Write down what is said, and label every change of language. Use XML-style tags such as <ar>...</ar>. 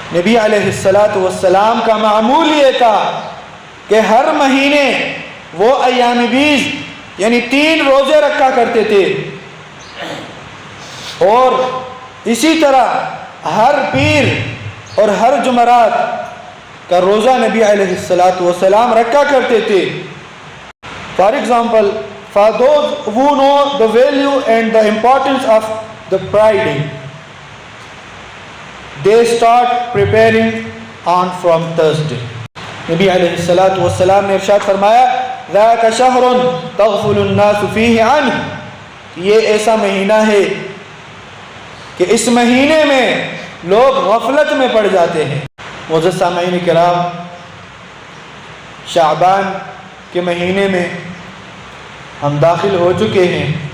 <ur>نبی علیہ السلام کا معمول یہ تھا کہ ہر مہینے وہ ایام بیز یعنی 3 روزے رکھا کرتے تھے، اور اسی طرح ہر پیر اور ہر جمعرات کا روزہ نبی علیہ السلام رکھا کرتے تھے.</ur> <en>For example, for those who know the value and the importance of the Friday, they start preparing on from Thursday.</en> <ur>نبی علیہ السلام نے ارشاد فرمایا</ur> <ar>ذاک شہر تغفل الناس فیہ عنہ،</ar> <ur>یہ ایسا مہینہ ہے کہ اس مہینے میں لوگ غفلت میں پڑ جاتے ہیں. معزز سامعین کرام، شعبان کے مہینے میں ہم داخل ہو چکے ہیں.</ur>